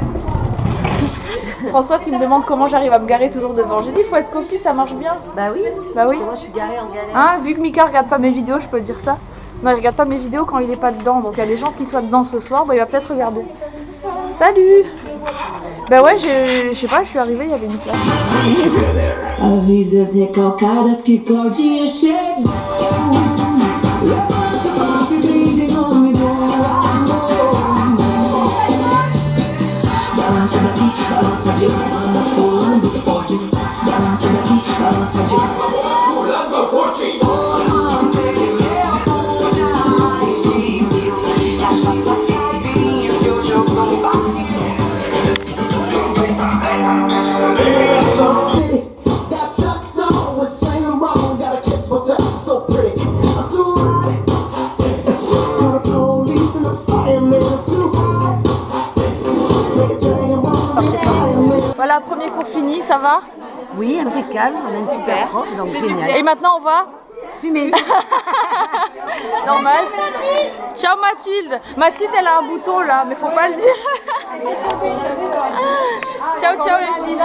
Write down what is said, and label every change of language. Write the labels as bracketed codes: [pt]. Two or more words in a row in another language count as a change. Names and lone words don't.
[fr] Françoise qui me demande comment j'arrive à me garer toujours devant. J'ai dit, il faut être cocu, ça marche bien. Bah oui. Bah oui. Moi, je suis garée en galère. Hein, vu que Mika regarde pas mes vidéos, je peux dire ça. Non, il regarde pas mes vidéos quand il est pas dedans. Donc il y a des chances qu'il soit dedans ce soir. Bah il va peut-être regarder. Salut! Bah ouais, je sais pas, je suis arrivée, il y avait une place. [pt] Avisas recalcadas que Claudinha chegou. Levante a mão que brinde em nome do amor. Balança daqui, balança de lá, vamos pulando forte. Balança daqui, balança de lá, pulando forte. Cachaça, caipirinha, que o jogo não vai. [en] That Chuck song was sang wrong. Gotta kiss myself, so pretty. I'm too hot. Got the police and the fireman too hot. Make a dragon ball. [fr] Voilà, premier cours fini, ça va? Oui, impeccable. On a une super prof, donc génial. Et maintenant on va Fumer. normal. Ciao Mathilde. Mathilde elle a un bouton là, mais faut pas le dire. [it] Ciao ciao [fr] les filles.